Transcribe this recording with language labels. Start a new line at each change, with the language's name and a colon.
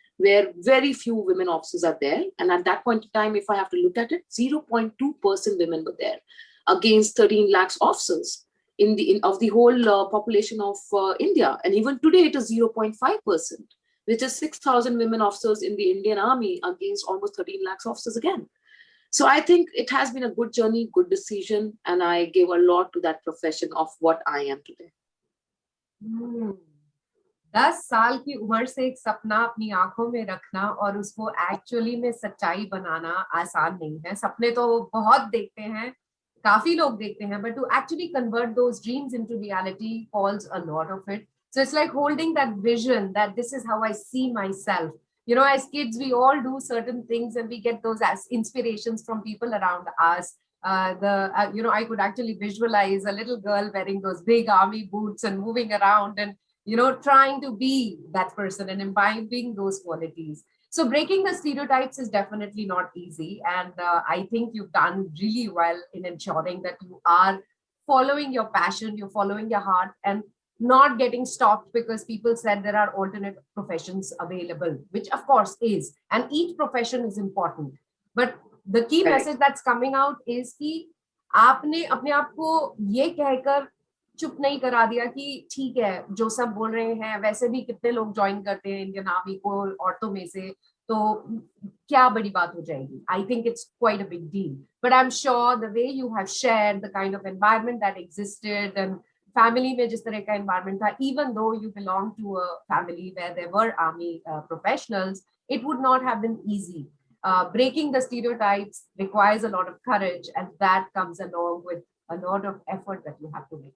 English: where very few women officers are there. And at that point in time, if I have to look at it, 0.2% women were there against 13 lakhs officers of the whole population of India. And even today, it is 0.5%, which is 6,000 women officers in the Indian Army against almost 13 lakhs officers again. So I think it has been a good journey, good decision, and I gave a lot to that profession of what I am today.
Hindi: 10 साल की उम्र से एक सपना अपनी आंखों में रखना और उसको एक्चुअली में सच्चाई बनाना आसान नहीं है. सपने तो बहुत देखते हैं, काफी लोग देखते हैं,
English: but to actually convert those dreams into reality calls a lot of it. So it's like holding that vision that this is how I see myself. You know, as kids, we all do certain things and we get those as inspirations from people around us. I could actually visualize a little girl wearing those big army boots and moving around and, trying to be that person and imbibing those qualities. So breaking the stereotypes is definitely not easy. And I think you've done really well in ensuring that you are following your passion, you're following your heart, and not getting stopped because people said there are alternate professions available, which of course is. And each profession is important. But the key message that's coming out is
Hindi: कि आपने अपने आप को ये कहकर चुप नहीं करा दिया कि ठीक है जो सब बोल रहे हैं वैसे भी कितने लोग ज्वाइन करते हैं इंडियन आर्मी को औरतों में से तो क्या बड़ी बात हो जाएगी.
English: I think it's quite a big deal. But I'm sure the way you have shared the kind of environment that existed and
Hindi: family में जिस तरह का environment था,
English: even though you belong to a family where there were army professionals, it would not have been easy. Breaking the stereotypes requires a lot of courage, and that comes along with a lot of effort that you have to make.